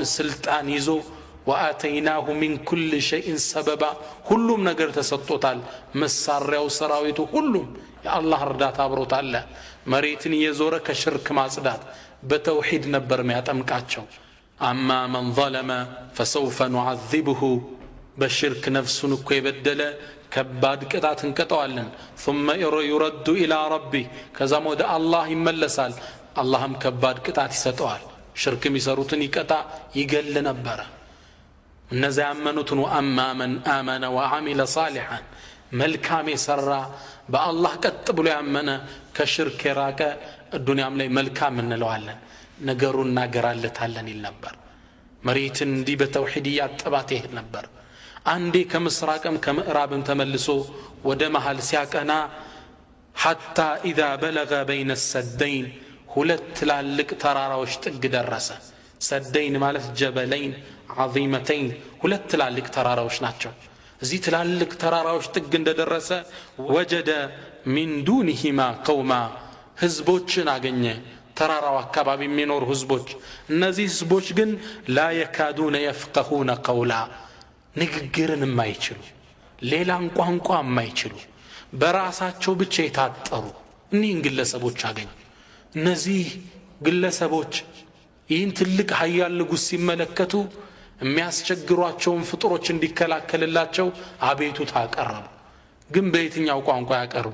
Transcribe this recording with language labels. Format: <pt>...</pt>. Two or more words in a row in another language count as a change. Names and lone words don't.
<am>ስልጣን ይዞ</am> <ar>وآتيناه من كل شيء سببا</ar> <am>ሁሉም ነገር ተሰጥቶታል። መሳሪያው ሰራዊቱ ሁሉም የአላህ እርዳታ አብሮታል። መሬትን እየዞረ ከሽርክ ማጽዳት በተውሂድ ነበር የሚያጠምቃቸው።</am> <ar>أما من ظلم فسوف نعذبه</ar> <am>በሽርክ ነፍሱን እኮ የበደለ ከባድ ቅጣት እንቀጣዋለን።</am> <ar>ثم يرد الى</ar> <am>ربه ከዛም ወደ አላህ ይመለሳል። አላህም ከባድ ቅጣት ይሰጠዋል። ሽርክ የሚሰሩትን ይቀጣ ይገል ነበር። እነዚያ ያመኑትን</am> <ar>وأما من آمن وعمل صالحا</ar> <am>መልካም የሰራ በአላህ ቀጥ ብሎ ያመነ ከሽርክ የራቀ ዱንያም ላይ መልካም እንለዋለን ነገሩን እናገራለታለን ይል ነበር። መሬትን እንዲህ በተውሂድ ያጠባት ይሄድ ነበር። አንዴ ከምስራቅም ከምዕራብም ተመልሶ ወደ መሃል ሲያቀና</am> <ar>حتى اذا بلغ بين السدين</ar> <am>ሁለት ትላልቅ ተራራዎች ጥግ ደረሰ። ሰደይን ማለት</am> <ar>جبلين عظيمتين</ar> <am>ሁለት ትላልቅ ተራራዎች ናቸው። እዚህ ትላልቅ ተራራዎች ጥግ እንደደረሰ</am> <ar>وجد من دونهما قوما</ar> <am>ህዝቦችን አገኘ። ተራራው አካባቢ የሚኖር ህዝቦች። እነዚህ ህዝቦች ግን</am> <ar>لا يكادون يفقهون قولا</ar> <am>ንግግርን የማይችሉ ሌላን ቋንቋ የማይችሉ በራሳቸው ብቻ የታጠሩ እኒህን ግለሰቦች አገኘ። እነዚህ ግለሰቦች ይህን ትልቅ ኃያል ንጉስ ሲመለከቱ የሚያስቸግሯቸውን ፍጡሮች እንዲከላከልላቸው አቤቱታ አቀረቡ። ግን በየትኛው ቋንቋ ያቀርቡ?</am>